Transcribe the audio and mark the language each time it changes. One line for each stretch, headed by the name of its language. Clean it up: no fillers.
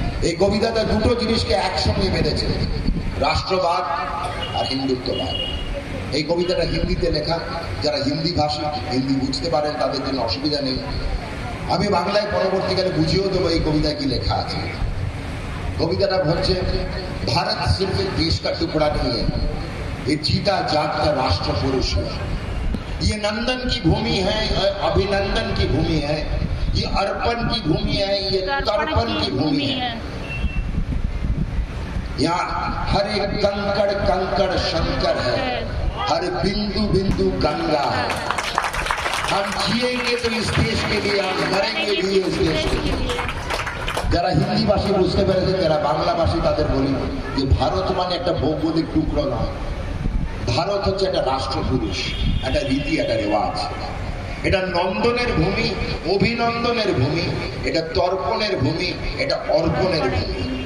Bangla: এই কবিতাটা দুটো জিনিসকে একসঙ্গে বেঁধেছে, রাষ্ট্রবাদ আর হিন্দুত্ববাদ। এই কবিতাটা হিন্দিতে লেখা, যারা হিন্দি ভাষী, হিন্দি বুঝতে পারেন তাদের জন্য অসুবিধা নেই। আমি বাংলায় পরবর্তীকালে বুঝিয়েও দেবো এই কবিতায় কি লেখা আছে।
Hindi: कविता হচ্ছে भारत सिर्फ एक देश का टुकड़ा नहीं है, ये जीता जागता राष्ट्र पुरुष है। ये नंदन की भूमि है, अभिनंदन की भूमि है, ये अर्पण की भूमि है, ये तर्पण की भूमि है। यहाँ हर एक कंकड़ कंकड़ शंकर है, हर बिंदु बिंदु गंगा है। हम जिएंगे तो इस देश के लिए, हम मरेंगे भी इस देश के लिए।
Bangla: যারা হিন্দি ভাষী বুঝতে পেরেছে, যারা বাংলা ভাষী তাদের বলি যে ভারত মানে একটা ভৌগোলিক টুকরো নয়, ভারত হচ্ছে একটা রাষ্ট্রপুরুষ, একটা রীতি, একটা রেওয়াজ। এটা নন্দনের ভূমি, অভিনন্দনের ভূমি, এটা তর্পণের ভূমি, এটা অর্পণের ভূমি।